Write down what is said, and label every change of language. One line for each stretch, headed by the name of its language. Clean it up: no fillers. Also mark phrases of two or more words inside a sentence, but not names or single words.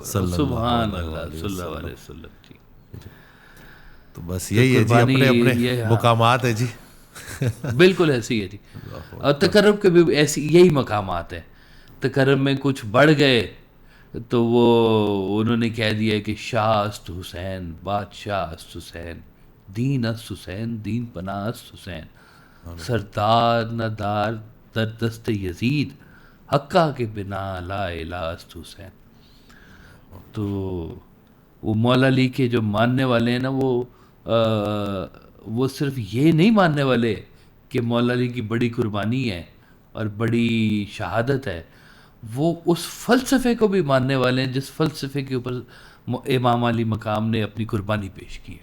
Arabic: سبحان اللہ صلی اللہ علیہ وسلم.
Urdu: جی تو بس یہی ہے جی، اپنے اپنے مقامات ہے جی. بالکل ایسی ہے جی. اور تقرب کے بھی ایسی یہی مقامات ہیں. تقرب میں کچھ بڑھ گئے تو وہ انہوں نے کہہ دیا کہ
Persian: شاہ است حسین، بادشاہ است حسین، دین است حسین، دین پناہ است حسین، سردار ندار در دست یزید، حقہ کے بنا لا الہ است حسین.
Urdu: تو وہ مولا علی کے جو ماننے والے ہیں نا وہ صرف یہ نہیں ماننے والے کہ مولا علی کی بڑی قربانی ہے اور بڑی شہادت ہے، وہ اس فلسفے کو بھی ماننے والے ہیں جس فلسفے کے اوپر امام علی مقام نے اپنی قربانی پیش کی ہے.